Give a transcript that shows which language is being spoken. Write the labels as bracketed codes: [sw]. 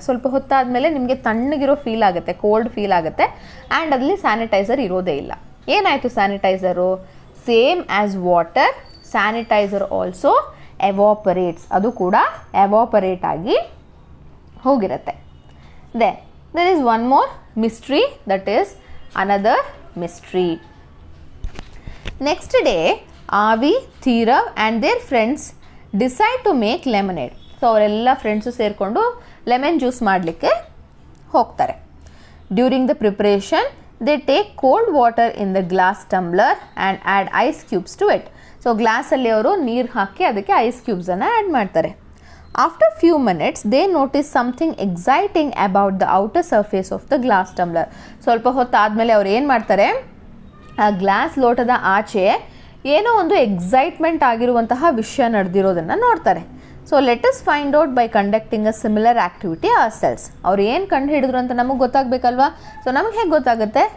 [kn] ಸ್ವಲ್ಪ ಹೊತ್ತಾದಮೇಲೆ ನಿಮಗೆ ತಣ್ಣಗಿರೋ ಫೀಲ್ ಆಗುತ್ತೆ, ಕೋಲ್ಡ್ ಫೀಲ್ ಆಗುತ್ತೆ, ಆ್ಯಂಡ್ ಅದರಲ್ಲಿ ಸ್ಯಾನಿಟೈಸರ್ ಇರೋದೇ ಇಲ್ಲ. ಏನಾಯಿತು sanitiser? [en] same as water, sanitiser also evaporates, [kn] ಅದು ಕೂಡ ಎವಾಪರೇಟ್ ಆಗಿ ಹೋಗಿರುತ್ತೆ. [en] Then there is one more mystery, that is another mystery. Next day, Avi, Thirav and their friends decide to make lemonade. [kn] So ಅವರೆಲ್ಲ friends ಸೇರಿಕೊಂಡು lemon juice ಮಾಡಲಿಕ್ಕೆ ಹೋಗ್ತಾರೆ. [en] During the preparation they take cold water in the glass tumbler and add ice cubes to it. [kn] So ಗ್ಲಾಸಲ್ಲಿ ಅವರು ನೀರು ಹಾಕಿ ಅದಕ್ಕೆ ice ಕ್ಯೂಬ್ಸನ್ನು add ಮಾಡ್ತಾರೆ. [en] After few minutes, they notice something exciting about the outer surface of the glass tumbler. [kn] ಸ್ವಲ್ಪ ಹೊತ್ತಾದಮೇಲೆ ಅವ್ರು ಏನು ಮಾಡ್ತಾರೆ, ಆ glass ಲೋಟದ ಆಚೆ ಏನೋ ಒಂದು ಎಕ್ಸೈಟ್ಮೆಂಟ್ ಆಗಿರುವಂತಹ ವಿಷಯ ನಡೆದಿರೋದನ್ನು ನೋಡ್ತಾರೆ. [en] So let us find out by conducting a similar activity ourselves. [kn] ಅವ್ರು ಏನು ಕಂಡು ಹಿಡಿದ್ರು ಅಂತ ನಮಗೆ ಗೊತ್ತಾಗಬೇಕಲ್ವಾ? ಸೊ ನಮಗೆ ಹೇಗೆ ಗೊತ್ತಾಗುತ್ತೆ?